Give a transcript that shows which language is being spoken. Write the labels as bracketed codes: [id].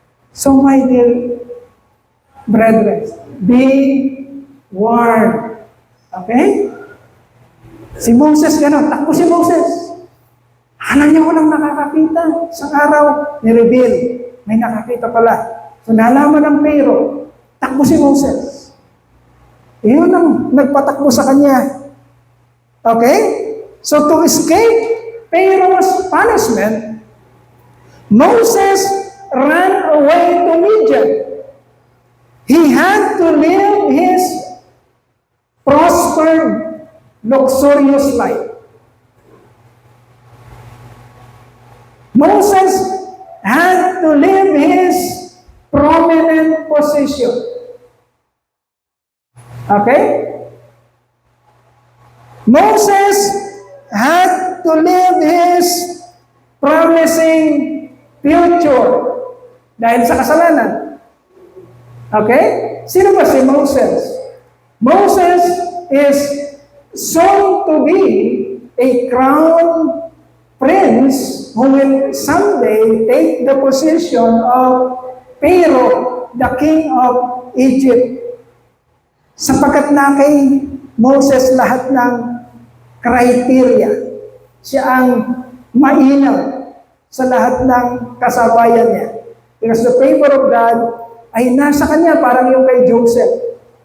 [en] So my dear brethren, be warned. Okay? [tl] Si Moses, gano'n. Takbo si Moses. Alam niya walang nakakakita. Isang araw, ni-reveal. May nakakita pala. So nalaman ng Pharaoh. Takbo si Moses. Iyon ang nagpatakbo sa kanya. Okay? [en] So to escape Pharaoh's punishment, Moses ran away to Midian. He had to leave his prosperous prospered, luxurious life. Moses had to leave his prominent position. Okay? Moses had to leave his promising future [tl] dahil sa kasalanan. [en] Okay? [tl] Sino ba si Moses? [en] Moses is soon to be a crown prince who will someday take the position of Pharaoh, the king of Egypt. [tl] Sapagkat na kay Moses lahat ng criteria. Siya ang mainam sa lahat ng kasabayan niya. [en] Because the favor of God [tl] ay nasa kanya, parang yung kay Joseph.